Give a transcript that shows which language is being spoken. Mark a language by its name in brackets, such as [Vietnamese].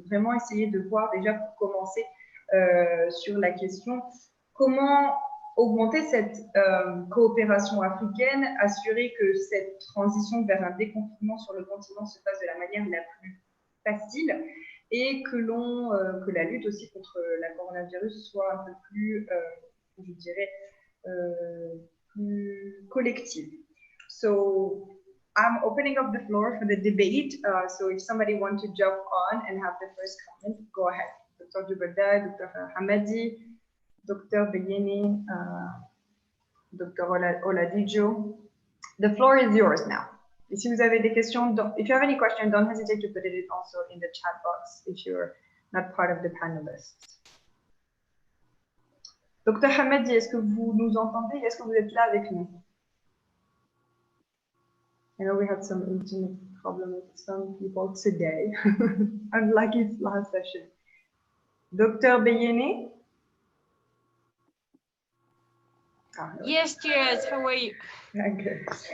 [French] Donc vraiment essayer de voir déjà pour commencer sur la question comment augmenter cette coopération africaine, assurer que cette transition vers un déconfinement sur le continent se fasse de la manière la plus facile et que la lutte aussi contre la coronavirus soit un peu plus, je dirais, plus collective. [English] So I'm opening up the floor for the debate. So if somebody wants to jump on and have the first comment, go ahead. Dr. Dubada, Dr. Hamadi, Dr. Beyeni, Dr. Oladijo. The floor is yours now. [French] Et si vous avez des questions, [English] if you have any questions, don't hesitate to put it also in the chat box if you're not part of the panelists. Dr. [French] Hamadi, est-ce que vous nous entendez? Est-ce que vous êtes là avec nous? [English] I know we had some internet problem with some people today, unlike its last session. Dr. Beyene? Yes, cheers. How are you? Okay.